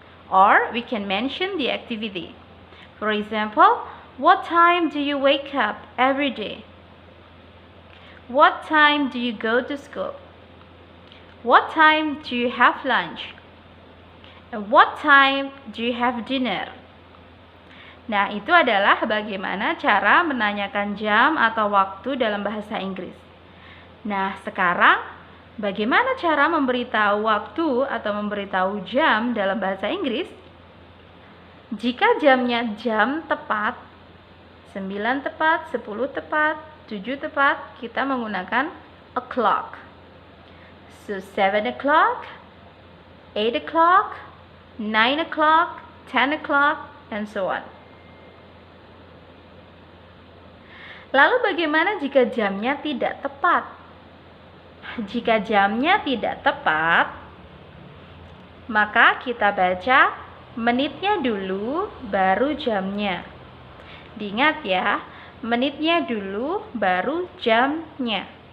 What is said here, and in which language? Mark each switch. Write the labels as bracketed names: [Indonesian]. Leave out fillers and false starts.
[English] Or we can mention the activity. For example, what time do you wake up every day? What time do you go to school? What time do you have lunch? And what time do you have dinner? [Indonesian] Nah, itu adalah bagaimana cara menanyakan jam atau waktu dalam bahasa Inggris. Nah, sekarang bagaimana cara memberitahu waktu atau memberitahu jam dalam bahasa Inggris? Jika jamnya jam tepat, 9 tepat, 10 tepat, 7 tepat, kita menggunakan o'clock. [English] So 7 o'clock, 8 o'clock, 9 o'clock, 10 o'clock, and so on. [Indonesian] Lalu bagaimana jika jamnya tidak tepat? Jika jamnya tidak tepat, maka kita baca menitnya dulu baru jamnya. Diingat ya, menitnya dulu baru jamnya.